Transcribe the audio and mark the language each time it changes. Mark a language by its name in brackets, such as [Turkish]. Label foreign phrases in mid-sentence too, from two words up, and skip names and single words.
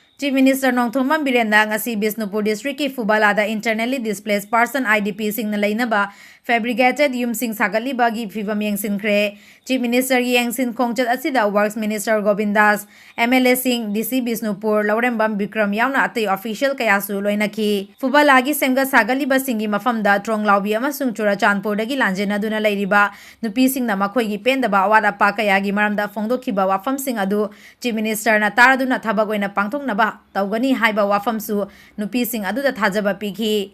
[English] Chief Minister [Manipuri] Nongthongman Birenda ngasi Bisnupur District ki Fubalada [English] internally displaced person IDP [Manipuri] sing na lainaba fabricated yumsing sagaliba gi phibam yengsinkre. [English] Chief Minister [Manipuri] gi yengsin khongchat asida [English] Works Minister [Manipuri] Govindas, MLA Singh, DC Bisnupur, Laurembam Bikram yauna atei official kayasu loinaki. Fubalagi semga sagaliba singi mafamda Tronglaubi amasung Churachandpur dagi lanjena duna lairiba nupi sing na makhoi gi pendaba awat apa kayagi maramda phongdokhiba wafam sing adu [English] Chief Minister [Manipuri] na taraduna thabak oina pangthoknaba tawgani haiba wafamsu nupi sing aduda thajaba pikhi.